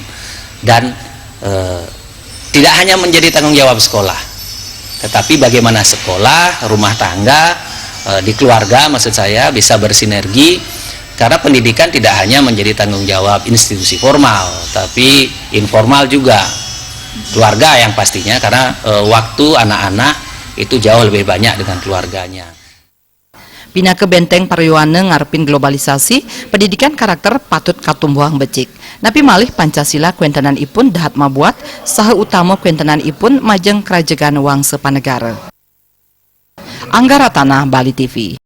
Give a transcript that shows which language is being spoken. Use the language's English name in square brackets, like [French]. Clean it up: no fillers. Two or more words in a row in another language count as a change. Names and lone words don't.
[Indonesian] Dan tidak hanya menjadi tanggung jawab sekolah, tetapi bagaimana sekolah, rumah tangga, di keluarga maksud saya bisa bersinergi, karena pendidikan tidak hanya menjadi tanggung jawab institusi formal, tapi informal juga, keluarga yang pastinya, karena waktu anak-anak itu jauh lebih banyak dengan keluarganya. [Balinese] Pindah ke benteng parayowana ngarepin globalisasi, pendidikan karakter patut katumbuhan becik. Napi malih Pancasila kuentenan ipun dahat mabuat, saha utama kuentenan ipun majeng kerajegan wangsa panegara. Angga Ratana, Bali TV.